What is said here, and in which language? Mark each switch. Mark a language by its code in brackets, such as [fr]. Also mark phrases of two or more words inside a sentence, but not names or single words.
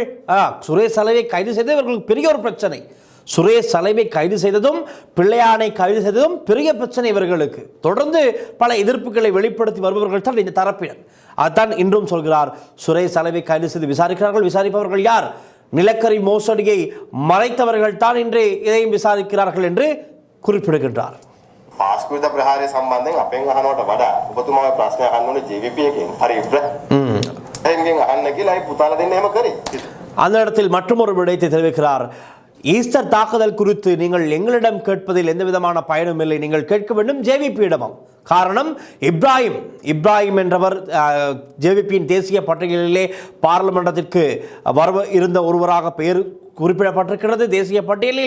[ta] சுரேஷ் சலைவை கைது செய்தது இவர்களுக்கு பெரிய ஒரு பிரச்சனை. சுரேஷ் சலைவை கைது செய்ததும் பிள்ளையானை கைது செய்ததும் பெரிய பிரச்சனை இவர்களுக்கு. தொடர்ந்து பல எதிர்ப்புகளை வெளிப்படுத்தி வருபவர்கள் தான் இந்த தரப்பினர். அதுதான் இன்றும் சொல்கிறார். சுரேஷ் சலைவை கைது செய்து விசாரிக்கிறார்கள். விசாரிப்பவர்கள் யார்? நிலக்கரி மோசடியை மறைத்தவர்கள் தான் இன்று இதையும் விசாரிக்கிறார்கள் என்று குறிப்பிடுகின்றார். [si] පාස්කෘත ප්‍රහාරය සම්බන්ධයෙන් අපෙන් අහනවට වඩා ඔබතුමාගේ ප්‍රශ්නයක් අහන්න ඕනේ JVP එකෙන්. හරි ඉබ්‍රහීම්ගෙන් අහන්න කියලා ඒ පුතාලා දෙන්න එහෙම කරේ. [ta] அந்த இடத்தில் மற்றொரு விடயத்தை தெரிவிக்கிறார். ஈஸ்டர் தாக்குதல் குறித்து நீங்கள் எங்களிடம் கேட்பதில் எந்த விதமான பயனும் இல்லை. நீங்கள் கேட்க வேண்டும் JVP-இடமும். காரணம் இப்ராஹிம் என்றவர் JVP-யின் தேசிய பட்டியலிலே பார்லிமெண்டத்திற்கு இருந்த ஒருவராக பெயர் குறிப்பிடப்பட்டிருக்கிறது தேசிய பட்டியலில்.